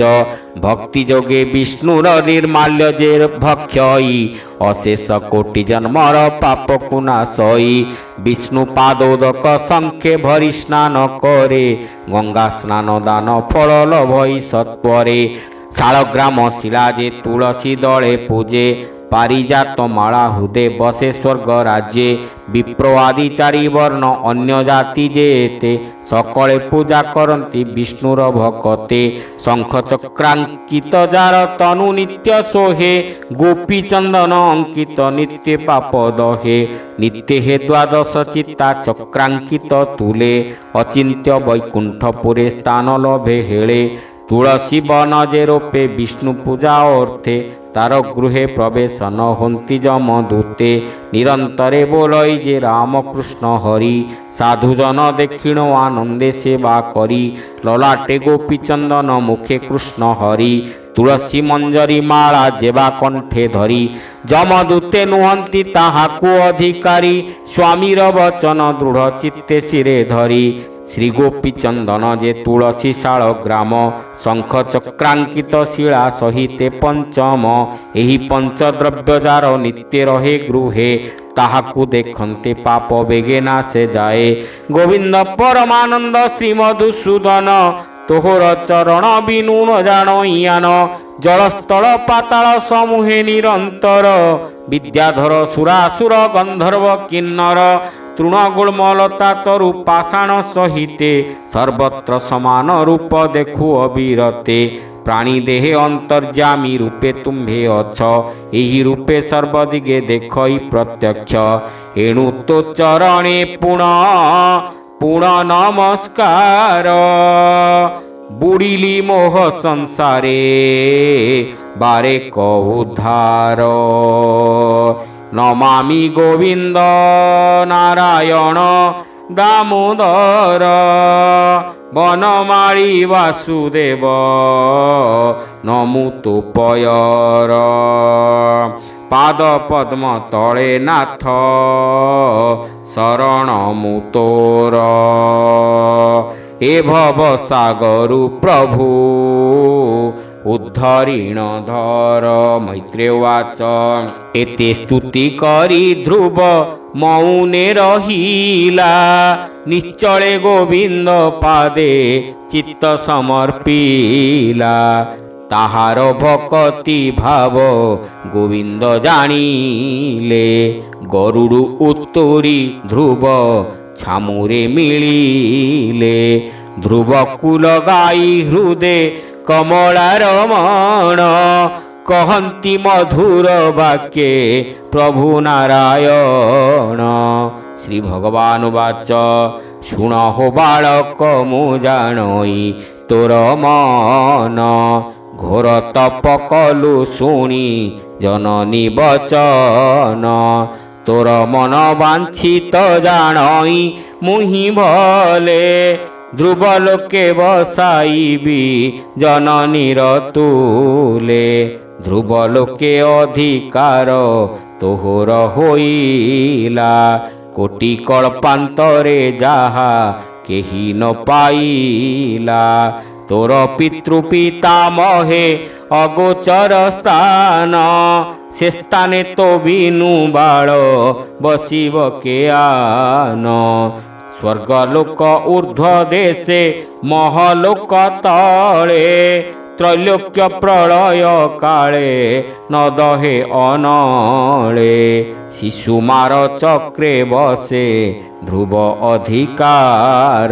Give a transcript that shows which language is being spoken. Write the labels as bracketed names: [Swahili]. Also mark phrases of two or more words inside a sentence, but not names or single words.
[Odia] ଭକ୍ତି ଯୋଗେ ବିଷ୍ଣୁର ନିର୍ମାଲ୍ୟ ଯେ ଭକ୍ଷଇ ଅଶେଷ କୋଟି ଜନ୍ମର ପାପ କୋ ନାଶଇ। ବିଷ୍ଣୁ ପାଦୋଦକ ସଂଖ୍ୟେ ଭରି ସ୍ନାନ କରେ ଗଙ୍ଗା ସ୍ନାନ ଦାନ ଫଳ ଲଭଇ ସତ୍ୱରେ। ଶାଳଗ୍ରାମ ଶିଳା ଯେ ତୁଳସୀ ଦଳେ ପୂଜେ ପାରିଜାତ ମାଳା ହୃଦୟ ବସେ ସ୍ୱର୍ଗ ରାଜ୍ୟେ। ବିପ୍ର ଆଦି ଚାରି ବର୍ଣ୍ଣ ଅନ୍ୟ ଜାତି ଯେତେ ସକଳେ ପୂଜା କରନ୍ତି ବିଷ୍ଣୁର ଭକ୍ତେ। ଶଙ୍ଖ ଚକ୍ରାଙ୍କିତ ଯାର ତନୁ ନିତ୍ୟ ସୋହେ ଗୋପୀ ଚନ୍ଦନ ଅଙ୍କିତ ନିତ୍ୟ ପାପ ଦହେ। ନିତ୍ୟ ହେ ଦ୍ୱାଦଶ ଚିତ୍ତା ଚକ୍ରାଙ୍କିତ ତୁଳେ ଅଚିନ୍ତ୍ୟ ବୈକୁଣ୍ଠପୁରେ ସ୍ଥାନ ଲଭେ ହେଳେ। ତୁଳସୀ ବନ ଯେ ରୋପେ ବିଷ୍ଣୁ ପୂଜା ଅର୍ଥେ ତାର ଗୃହେ ପ୍ରବେଶ ନ ହନ୍ତି ଯମଦୂତେ। ନିରନ୍ତରେ ବୋଲଇ ଯେ ରାମ କୃଷ୍ଣ ହରି ସାଧୁଜନ ଦକ୍ଷିଣ ଆନନ୍ଦେ ସେବା କରି। ଲଲାଟେ ଗୋପୀ ଚନ୍ଦନ ମୁଖେ କୃଷ୍ଣ ହରି ତୁଳସୀ ମଞ୍ଜରୀ ମାଳା ଯେବା କଣ୍ଠେ ଧରି। ଯମଦୂତେ ନୁହନ୍ତି ତାହାକୁ ଅଧିକାରୀ ସ୍ୱାମୀର ବଚନ ଦୃଢ଼ ଚିତ୍ତେ ଶିରେ ଧରି। ଶ୍ରୀ ଗୋପୀ ଚନ୍ଦନ ଯେ ତୁଳସୀ ଶାଳ ଗ୍ରାମ ଶଙ୍ଖ ଚକ୍ରାଙ୍କିତ ଶିଳା ସହିତେ ପଞ୍ଚମ। ଏହି ପଞ୍ଚଦ୍ରବ୍ୟ ଯାର ନିତ୍ୟ ରହେ ଗୃହେ ତାହାକୁ ଦେଖନ୍ତେ ପାପ ବେଗେ ନାଶେ ଯାଏ। ଗୋବିନ୍ଦ ପରମାନନ୍ଦ ଶ୍ରୀ ମଧୁସୂଦନ ତୋହର ଚରଣ ବିନୁ ନ ଜାଣ। ଜଳସ୍ଥଳ ପାତାଳ ସମୂହେ ନିରନ୍ତର ବିଦ୍ୟାଧର ସୁରାସୁର ଗନ୍ଧର୍ବ କିନ୍ନର। ତୃଣଗୁଳ୍ମଲତା ତରୁ ପାଷାଣ ସହିତେ ସର୍ବତ୍ର ସମାନ ରୂପ ଦେଖୁ ଅବିରତେ। ପ୍ରାଣୀ ଦେହେ ଅନ୍ତର୍ଯାମୀ ରୂପେ ତୁମ୍ଭେ ଅଛ ଏହି ରୂପେ ସର୍ବଦିଗେ ଦେଖଇ ପ୍ରତ୍ୟକ୍ଷ। ଏଣୁ ତୋ ଚରଣେ ପୁଣ ନମସ୍କାର ବୁଡ଼ିଲି ମୋହ ସଂସାରେ ବାରେ କୋ ଉଦ୍ଧାର। ନମାମି ଗୋବିନ୍ଦ ନାରାୟଣ ଦାମୋଦର ବନମାଳୀ ବାସୁଦେବ ନମୁତୋ ପୟର। ପାଦ ପଦ୍ମ ତଳେ ନାଥ ଶରଣ ମୁତୋର। ଏ ଭବ ସାଗରୁ ପ୍ରଭୁ ଉଦ୍ଧରିଣ ଧର। ମୈତ୍ରେୟବାଚ ଏତେ ସ୍ତୁତି କରି ଧ୍ରୁବ ମୌନେ ରହିଲା। ନିଶ୍ଚଳେ ଗୋବିନ୍ଦ ପାଦେ ଚିତ୍ତ ସମର୍ପିଲା। ତାହାର ଭକ୍ତି ଭାବ ଗୋବିନ୍ଦ ଜାଣିଲେ। ଗରୁଡ଼ ଉତ୍ତରି ଧ୍ରୁବ ଛାମୁରେ ମିଳିଲେ। ଧ୍ରୁବ କୁଳ ଗାଇ ହୃଦୟ କମଳା ରମଣ କହନ୍ତି ମଧୁର ବାକ୍ୟେ ପ୍ରଭୁ ନାରାୟଣ। ଶ୍ରୀ ଭଗବାନ ବାଚ ଶୁଣ ହୋ ବାଳକ ମୁ ଜାଣଇ ତୋର ମନ। ଘୋର ତପ କଲୁ ଶୁଣି ଜନନୀ ବଚନ। ତୋର ମନ ବାଞ୍ଛିତ ଜାଣଇ ମୁହି ଭଲେ। ଧ୍ରୁବ ଲୋକେ ବସାଇବି ଜନନୀର ତୁଲେ। ଧ୍ରୁବ ଲୋକେ ଅଧିକାର ତୋହର ହୋଇଲା। କୋଟି କଳ୍ପାନ୍ତରେ ଯାହା କେହି ନ ପାଇଲା। ତୋର ପିତୃପିତାମହେ ଅଗୋଚର ସ୍ଥାନ। ସେ ସ୍ଥାନେ ତୋ ବିନୁ ବାଳ ବସିବ କେ ଆନ। ସ୍ୱର୍ଗଲୋକ ଊର୍ଦ୍ଧ୍ୱ ଦେଶେ ମହଲୋକ ତଳେ। ତ୍ରୈଲୋକ୍ୟ ପ୍ରଳୟ କାଳେ ନ ଦହେ ଅନଳେ। ଶିଶୁମାର ଚକ୍ରେ ବସେ ଧ୍ରୁବ ଅଧିକାର।